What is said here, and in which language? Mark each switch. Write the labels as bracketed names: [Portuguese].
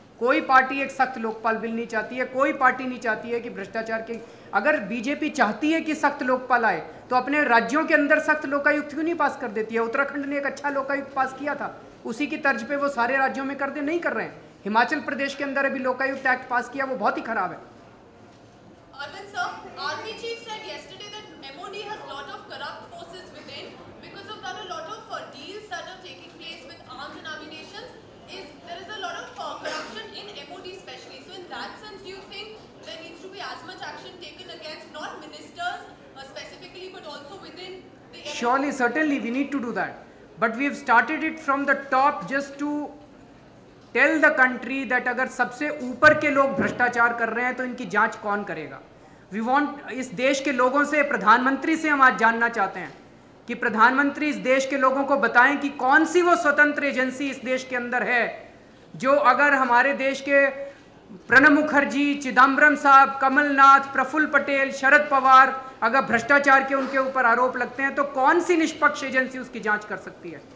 [Hindi] कोई पार्टी एक सख्त लोकपाल बिल नहीं चाहती है, कोई पार्टी नहीं चाहती है कि भ्रष्टाचार के, अगर बीजेपी चाहती है कि सख्त लोकपाल आए तो अपने राज्यों के अंदर सख्त लोकायुक्त क्यों नहीं पास कर देती है। उत्तराखंड ने एक अच्छा लोकायुक्त पास किया था, उसी की तर्ज पे वो सारे राज्यों में कर दे, नहीं कर रहे हैं। हिमाचल प्रदेश के अंदर अभी लोकायुक्त एक्ट पास किया, वो बहुत ही खराब है। [English] Arvind sir, Army chief said yesterday that MOD has lot of corrupt forces within. Because of that, a lot of deals that are taking place with arms and ammunition there is a lot of corruption in MOD especially. So in that sense, do you think there needs to be as much action taken against not ministers specifically, but also within the MOD? Surely, certainly, we need to do that. But we have started it from the top just to tell the country that [Hindi] अगर सबसे ऊपर के लोग भ्रष्टाचार कर रहे हैं तो इनकी जांच कौन करेगा। [English] We want, [Hindi] इस देश के लोगों से, प्रधानमंत्री से हम आज जानना चाहते हैं कि प्रधानमंत्री इस देश के लोगों को बताएं कि कौन सी वो स्वतंत्र एजेंसी इस देश के अंदर है जो अगर हमारे देश के प्रणब मुखर्जी, चिदम्बरम साहब, कमलनाथ, प्रफुल्ल पटेल, शरद पवार अगर भ्रष्टाचार के उनके ऊपर आरोप लगते हैं तो कौन सी निष्पक्ष एजेंसी उसकी जांच कर सकती है।